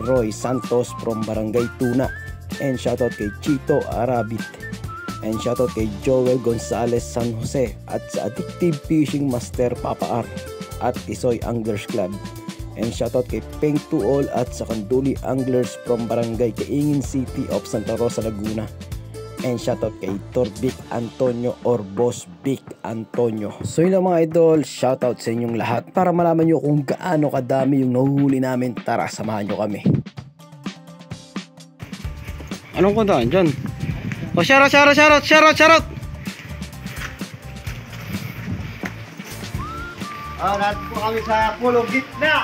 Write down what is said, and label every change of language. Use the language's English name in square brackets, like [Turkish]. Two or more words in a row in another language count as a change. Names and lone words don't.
[Filipino] Roy Santos from Barangay Tuna. [English] And shoutout [Filipino] kay Chito Arabit. [English] And shoutout [Filipino] kay Joel Gonzalez San Jose. At sa Addictive Fishing Master Papa R. At Isoy Anglers Club. [English] And shoutout [Filipino] kay Peng Tuol at sa Kanduli Anglers from Barangay Kaingin City of Santa Rosa, Laguna. [English] And shoutout [Filipino] kay Torbic Antonio or Boss Vic Antonio. So yun lang mga idol, shoutout sa inyong lahat. Para malaman nyo kung gaano kadami yung nahuhuli namin, tara samahan nyo kami. Anong kuntaan dyan? O shoutout! Natin po kami sa pulong gitna.